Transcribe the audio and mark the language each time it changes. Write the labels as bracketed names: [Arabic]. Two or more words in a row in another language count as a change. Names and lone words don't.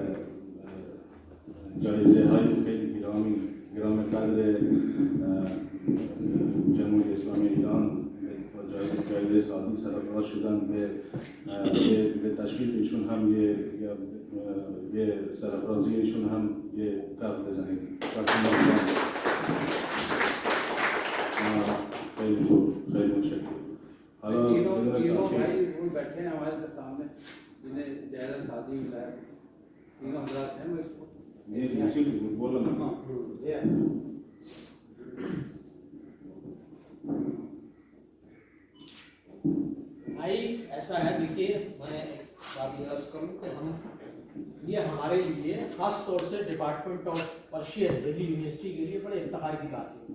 [Persian] جایزه های خیلی گرام قدر جمهوری اسلامی ایران و جایزه سعادی سرفراز شدن. به تشویق ایشون هم یه سرفرازی ایشون هم یه کف بزنید. خیلی خوب، خیلی متشکرم. حالا [Urdu] بھائی وہ بیٹھے ہیں ہمارے سامنے جنہیں جائزہ سعادی ملا ہے، تینوں حضرات ہیں. میں اس کو بولو نا. بھائی ایسا ہے، دیکھیے میں ایک بات یہ عرض کروں کہ یہ ہمارے لیے خاص طور سے [English] Department of Persian [Urdu] دہلی یونیورسٹی کے لیے بڑے افتخار کی بات ہے.